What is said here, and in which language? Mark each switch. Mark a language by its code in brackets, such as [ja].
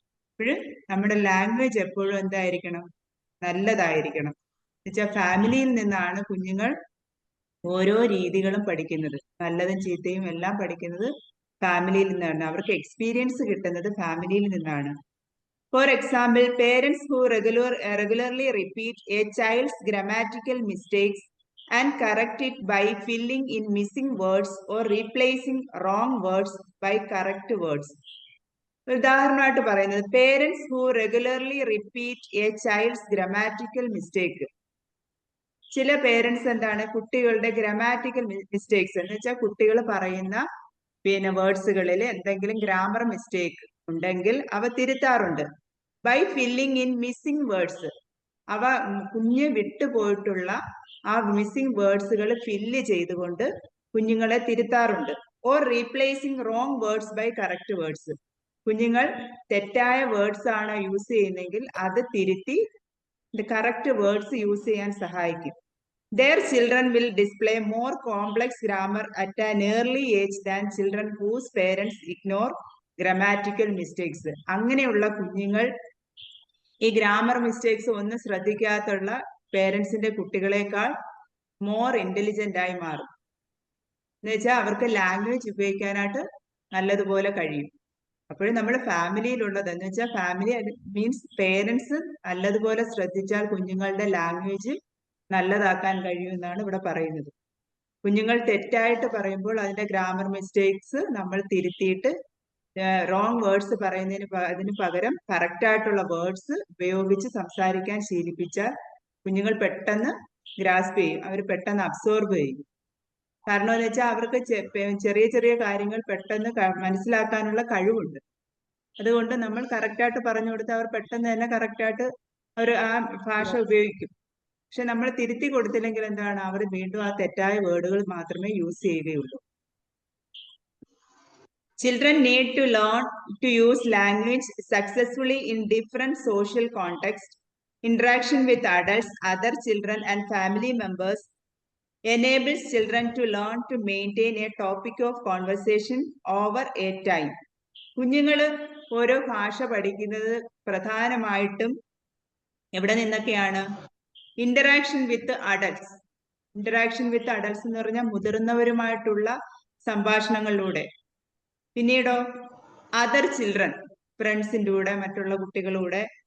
[ml] അപ്പോൾ നമ്മുടെ ലാംഗ്വേജ് എപ്പോഴും എന്തായിരിക്കണം? നല്ലതായിരിക്കണം. എന്നുവെച്ചാൽ ഫാമിലിയിൽ നിന്നാണ് കുഞ്ഞുങ്ങൾ ഓരോ രീതികളും പഠിക്കുന്നത്. നല്ലതും ചീത്തയും എല്ലാം പഠിക്കുന്നത് ഫാമിലിയിൽ നിന്നാണ്. അവർക്ക് എക്സ്പീരിയൻസ് കിട്ടുന്നത് ഫാമിലിയിൽ നിന്നാണ്. [en] For example, parents who regularly repeat a child's grammatical mistakes and correct it by filling in missing words or replacing wrong words by correct words. [ml] ഉദാഹരണമായിട്ട് പറയുന്നത്, [en] parents who regularly repeat a child's grammatical mistake. [ml] ചില parents എന്താണ്, കുട്ടികളുടെ grammatical mistakes എന്ന് വെച്ചാൽ കുട്ടികൾ പറയുന്ന വേർഡ്സുകളിൽ എന്തെങ്കിലും ഗ്രാമർ മിസ്റ്റേക്ക് ഉണ്ടെങ്കിൽ അവ തിരുത്താറുണ്ട്. [en] by filling in missing words, [ml] അവ കുഞ്ഞ് വിട്ടുപോയിട്ടുള്ള ആ മിസ്സിംഗ് വേർഡ്സുകൾ ഫില്ല് ചെയ്തുകൊണ്ട് കുഞ്ഞുങ്ങളെ തിരുത്താറുണ്ട്. [en] or replacing wrong words by correct words, [ml] കുഞ്ഞുങ്ങൾ തെറ്റായ വേർഡ്സ് ആണ് യൂസ് ചെയ്യുന്നെങ്കിൽ അത് തിരുത്തി കറക്റ്റ് വേർഡ്സ് യൂസ് ചെയ്യാൻ സഹായിക്കും. [en] Their children will display more complex grammar at an early age than children whose parents ignore grammatical mistakes. [ml] അങ്ങനെയുള്ള കുഞ്ഞുങ്ങൾ ഈ ഗ്രാമർ മിസ്റ്റേക്സ് ഒന്നും ശ്രദ്ധിക്കാത്തുള്ള പേരൻസിന്റെ കുട്ടികളെക്കാൾ മോർ ഇന്റലിജന്റ് ആയി മാറും. എന്ന് വെച്ചാൽ അവർക്ക് ലാംഗ്വേജ് ഉപയോഗിക്കാനായിട്ട് നല്ലതുപോലെ കഴിയും. അപ്പോഴും നമ്മൾ ഫാമിലിയിലുള്ളത് എന്ന് വെച്ചാൽ, ഫാമിലി മീൻസ് പേരൻസ് നല്ലതുപോലെ ശ്രദ്ധിച്ചാൽ കുഞ്ഞുങ്ങളുടെ ലാംഗ്വേജ് നല്ലതാക്കാൻ കഴിയുമെന്നാണ് ഇവിടെ പറയുന്നത്. കുഞ്ഞുങ്ങൾ തെറ്റായിട്ട് പറയുമ്പോൾ അതിന്റെ ഗ്രാമർ മിസ്റ്റേക്സ് നമ്മൾ തിരുത്തിയിട്ട് റോങ് വേർഡ്സ് അതിന് പകരം കറക്റ്റ് ആയിട്ടുള്ള വേർഡ്സ് ഉപയോഗിച്ച് സംസാരിക്കാൻ ശീലിപ്പിച്ചാൽ കുഞ്ഞുങ്ങൾ പെട്ടെന്ന് ഗ്രാസ്പ് ചെയ്യും, അവർ പെട്ടെന്ന് അബ്സോർബ് ചെയ്യും. കാരണം എന്ന് വെച്ചാൽ അവർക്ക് ചെറിയ ചെറിയ കാര്യങ്ങൾ പെട്ടെന്ന് മനസ്സിലാക്കാനുള്ള കഴിവുണ്ട്. അതുകൊണ്ട് നമ്മൾ കറക്റ്റായിട്ട് പറഞ്ഞു കൊടുത്താൽ അവർ പെട്ടെന്ന് തന്നെ കറക്റ്റായിട്ട് അവർ ആ ഭാഷ ഉപയോഗിക്കും. പക്ഷെ നമ്മൾ തിരുത്തി കൊടുത്തില്ലെങ്കിൽ എന്താണ്, അവർ വീണ്ടും ആ തെറ്റായ വേർഡുകൾ മാത്രമേ യൂസ് ചെയ്യുകയുള്ളൂ. [en] Children need to learn to use language successfully in different social contexts. Interaction with adults, other children and family members enables children to learn to maintain a topic of conversation over a time. [ml] കുഞ്ഞുങ്ങൾ ഓരോ ഭാഷ പഠിക്കുന്നത് പ്രധാനമായിട്ടും എവിടെ നിന്നൊക്കെയാണ്? [en] Interaction with adults. Interaction with adults [ml] എന്ന് പറഞ്ഞാൽ മുതിർന്നവരുമായിട്ടുള്ള സംഭാഷണങ്ങളിലൂടെ. പിന്നീടോ other children, ഫ്രണ്ട്സിൻ്റെ കൂടെ, മറ്റുള്ള കുട്ടികളുടെ.